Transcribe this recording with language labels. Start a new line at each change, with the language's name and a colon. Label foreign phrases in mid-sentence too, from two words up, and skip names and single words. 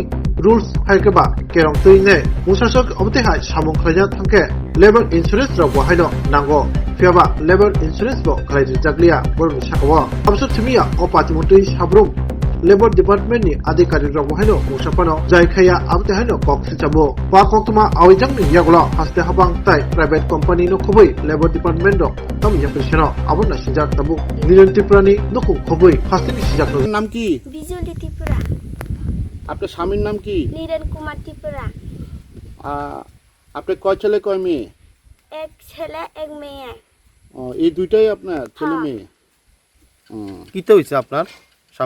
Kok Borok: Rules Haikaba Kerong Tuine Usasok Abote Hai Samung Khaja Thangke
English: Labor Insurance
Kok Borok: Ro Haino Nango Piaba
English: Labor Insurance
Kok Borok: Bo Khaiji Jaglia Bormi Sakawa Amsu Thimia Opatimotai Sabrum Labor Department ni adhikarik rok haino musapano jaikhaya abte haino kok sichamo pa koktuma awijang ni yaglo haste habang tai
English: private company
Kok Borok: no khoboi Labor Department ro tam yapresano abona sinjak tabu Niren Tripurani nokhu khoboi haste ni sinjak
Bangla: নাম কি বিজলি ত্রিপুরা আপনার স্বামীর নাম কি নীরেন কুমার ত্রিপুরা আপনার কয় ছেলে কয় মেয়ে এক ছেলে এক মেয়ে এই দুইটাই আপনার ছেলে মেয়ে কিতে হইছে আপনার স্বামী